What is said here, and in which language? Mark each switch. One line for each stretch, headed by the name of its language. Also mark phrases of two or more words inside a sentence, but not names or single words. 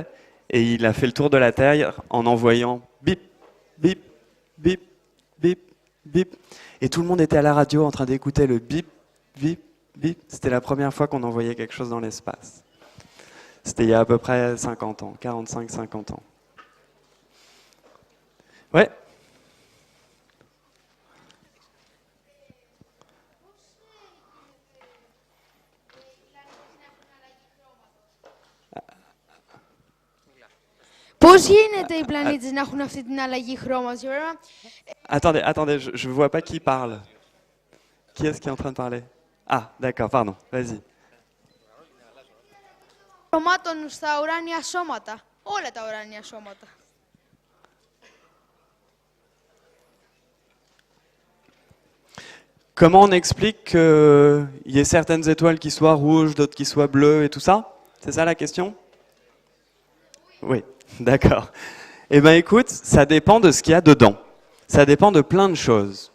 French: Et il a fait le tour de la Terre en envoyant bip, bip, bip, bip, bip. Et tout le monde était à la radio en train d'écouter le bip, bip, bip. C'était la première fois qu'on envoyait quelque chose dans l'espace. C'était il y a à peu près 50 ans, 45-50 ans. Ouais.
Greek: Πώς γίνεται οι πλανήτες να έχουν αυτή την αλλαγή χρώματος?
French: Attendez, je ne vois pas qui parle. Qui est-ce qui est en train de parler? Ah, d'accord, pardon, vas-y.
Greek: Χρωμάτων στα ουράνια σώματα. Όλα τα ουράνια σώματα.
French: Comment on explique qu'il y ait certaines étoiles qui soient rouges, d'autres qui soient bleues et tout ça? C'est ça la question? Oui, d'accord. Eh bien écoute, ça dépend de ce qu'il y a dedans. Ça dépend de plein de choses.